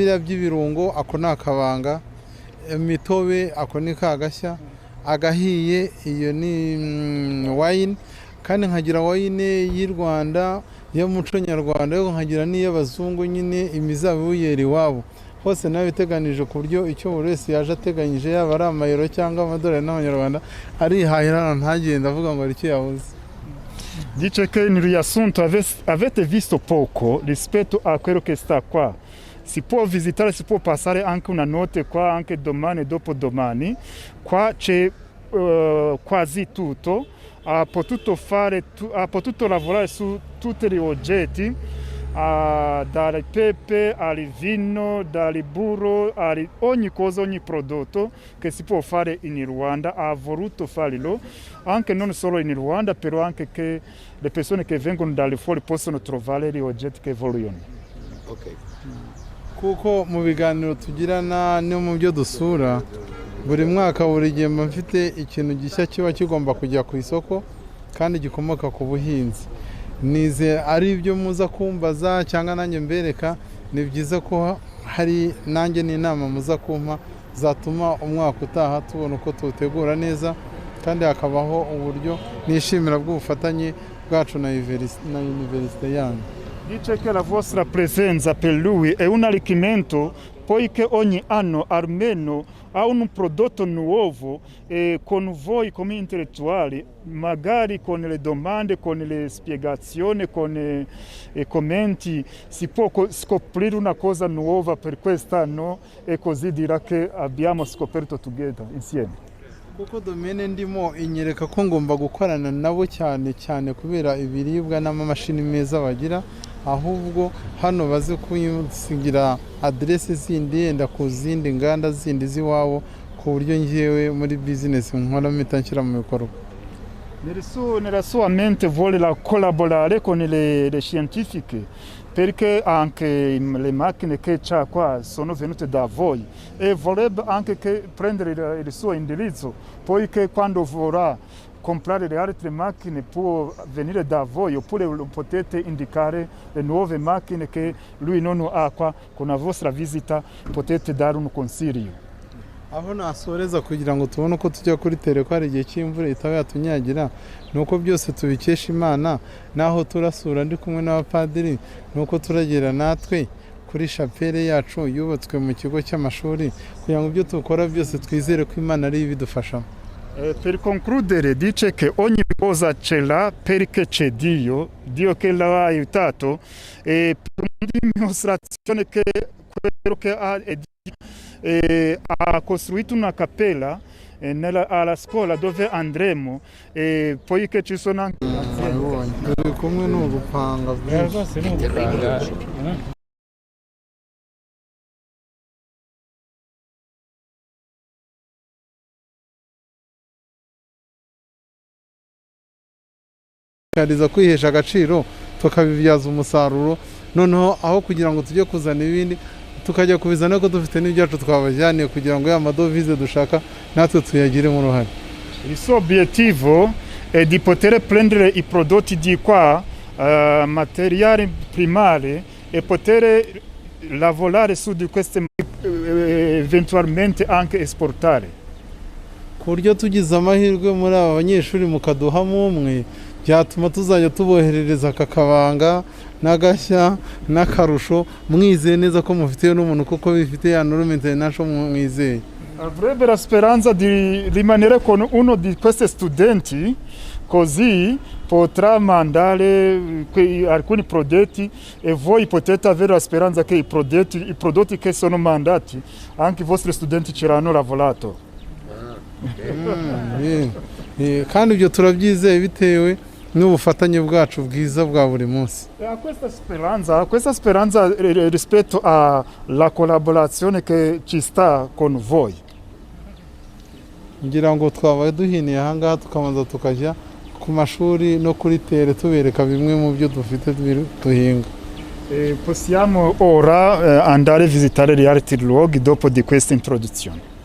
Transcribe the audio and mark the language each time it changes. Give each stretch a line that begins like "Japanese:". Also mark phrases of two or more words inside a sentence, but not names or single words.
Kinyarwanda: Hari biriya by'ibirungo, ako ni akabanga. imitobe ako ni kagashya, agahiye iyo ni wine, kandi nkagira wine y'u Rwanda y'umuco nyarwanda, yo nkagira n'iy'abazungu nyine imizabibu yera iwabo. Hose nawe biteganije ku buryo icyo buri wese yaje ateganyije, yaba ari amayero cyangwa amadolari n'abanyarwanda, arihahira ntagenda avuga ngo ari icyo yabuze.
Italian: Dice che in riassunto avete visto poco rispetto a quello che sta qua. Si può visitare, si può passare anche una notte qua, anche domani e dopodomani. Qua c'è quasi tutto. Ha potuto lavorare su tutti gli oggetti, dal pepe al vino, dal burro, ogni cosa, ogni prodotto che si può fare in Rwanda. Ha voluto farlo, anche non solo in Rwanda, però anche che le persone che vengono dalle fuori possono trovare gli oggetti che vogliono. Okay.
Kinyarwanda: Kuko mu biganiro tugirana no mu byo dusura, buri mwaka buri gihe mba mfite ikintu gishya kiba kigomba kujya ku isoko kandi gikomoka ku buhinzi. Nize ari ibyo muza kumbaza cyangwa nanjye mbereka, ni byiza ko hari nanjye n'inama muza kumpa zatuma umwaka utaha tubona uko tuwutegura neza, kandi hakabaho uburyo nishimira bw'ubufatanye bwacu na universite yanyu.
Italian: Dice che la vostra presenza per lui è un arricchimento, poiché ogni anno almeno ha un prodotto nuovo, e con voi come intellettuali, magari con le domande, con le spiegazioni, con i commenti, si può scoprire una cosa nuova per quest'anno, e così dirà che abbiamo scoperto together, insieme.
Kinyarwanda: Kuko domene ndimo inyereka ko ngomba gukorana nabo cyane cyane kubera ibiribwa n'amamashini meza bagira, ahubwo hano baze kunsigira adresse zindi yenda ku zindi nganda zindi ziwabo, ku buryo ngiyewe muri business nkora mpita nshyira mu bikorwa.
Italian: Nella sua mente vuole collaborare con le scientifiche, perché anche le macchine che c'ha qua sono venute da voi, e vorrebbe anche prendere il suo indirizzo, poiché quando vorrà comprare le altre macchine può venire da voi, oppure potete indicare le nuove macchine che lui non ha qua. Con la vostra visita potete dare un consiglio.
Kinyarwanda: Aho nasoreza kugira ngo tubone uko tujya kuri tere ko hari igihe cy'imvura itaba yatunyagira, nuko byose tubikesha Imana, naho turasura ndi kumwe n'abapadiri, nuko turagera natwe kuri chapelle yacu yubatswe mu kigo cy'amashuri, kugira ngo ibyo dukora byose twizere ko Imana ari ibidufashamo.
Italian: Per concludere, dice che ogni cosa ce l'ha perché c'è Dio che l'ha aiutato, e per una dimostrazione che quello che ha è Dio, ha costruito una cappella alla scuola dove andremo, e poi che ci sono anche
Kinyarwanda: come n'ubupanga kariza kwihesha agaciro tukabibyaza umusaruro, noneho aho kugira ngo tujye kuzana ibindi tukajya kubizana ko dufite n'ibyacu twabajyaniye, kugira ngo ya madovize dushaka natwe tuyagiremo uruhare.
Italian: Il suo obiettivo è di poter prendere i prodotti di qua, materiali primari, e poter lavorare su di queste, eventualmente anche esportare.
Kinyarwanda: Ku buryo tugize amahirwe muri aba banyeshuri mukaduhamo umwe, byatuma tuzajya tuboherereza akakabanga n'agashya n'akarusho, mwizeye neza ko mufitiye n'umuntu kuko bifite ya
French: norme international
Kinyarwanda: mwizeye.
Italian: Avrebbe la speranza di rimanere con uno di questi studenti, così potrà mandare alcuni prodotti, e voi potete avere la speranza che i prodotti che sono mandati anche i vostri studenti ce l'hanno lavorato.
Kinyarwanda: Kandi ibyo turabyizeye bitewe n'ubufatanye bwacu bwiza bwa buri munsi.
Italian: Questa speranza rispetto alla collaborazione che ci sta con voi.
Kinyarwanda: Ngira ngo twabaye duhiniye aha ngaha tukabanza tukajya ku mashuri no kuri tere tubereka bimwe mu byo dufite duhinga.
Italian: Possiamo ora andare a visitare gli altri luoghi dopo di questa introduzione.